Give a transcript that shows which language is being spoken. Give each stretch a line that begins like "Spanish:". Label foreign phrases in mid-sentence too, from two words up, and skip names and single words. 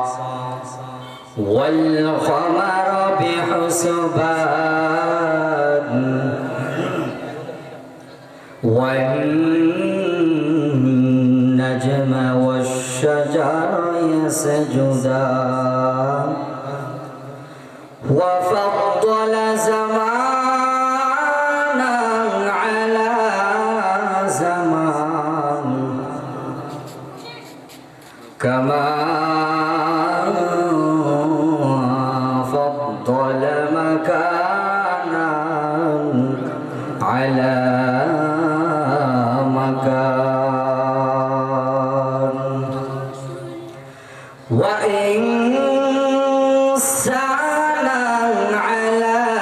Arabic: والقمر بحسبان والنجم والشجر يسجدان وفضل زمانا على زمان كما فضل مكانا على مكان وإنسانا على